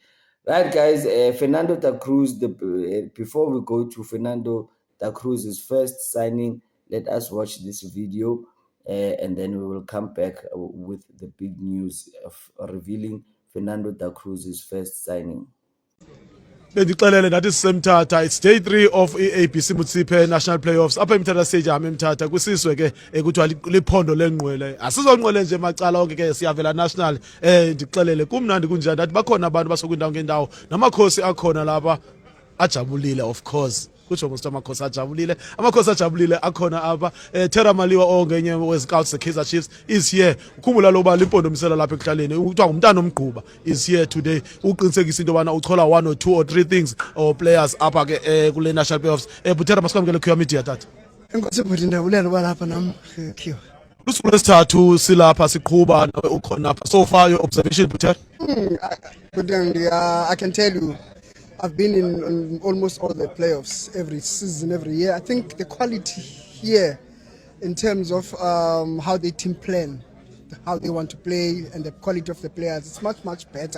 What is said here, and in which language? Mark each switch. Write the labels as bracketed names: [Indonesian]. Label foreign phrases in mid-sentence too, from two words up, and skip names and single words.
[English] Right, guys, Fernando da Cruz, before we go to Fernando da Cruz's first signing, let us watch this video and then we will come back with the big news of revealing Fernando da Cruz's first signing. [Xhosa] Bendixelele nathi sisemthatha, [English] it's day 3 of [Xhosa] i-ABC Motsepe National Playoffs apha eMthatha Stadium eMthatha kwisizwe ke kuthiwa liphondo lengqwele. Asizongqwele nje macala onke ke siyavela national. Ndixelele kumnandi kunjani, nathi bakhona abantu basokwindawo ngendawo namakhosi akhona lapha ajabulile, [English] of course [Xhosa] kutsho ngokuthi amakhosi ajabulile akhona apha. Terra Maliwa ongenye wezicouts ze-Kaizer Chiefs [English] is here. [Xhosa] Ukhumbula loba limpondomisela lapha ekuhlaleni kuthiwa ngumntana omgquba [English] is here today [Xhosa] uqinisekisa into yobana uchola [English] 1 or 2 or 3 things or players [Xhosa] apha ke kule national playoffs. Butera masikwamkele Khiwa Media tata. Enkosi bhuti, ndiyabulele uba lapha nam Khiwa. Lusuku lesithathu silapha siqhuba nawe ukhona apha. [English] So far your observation Butera? I can tell you, I've been in almost all the playoffs every season, every year. I think the quality here in terms of how they team plan, how they want to play, and the quality of the players, it's much, much better.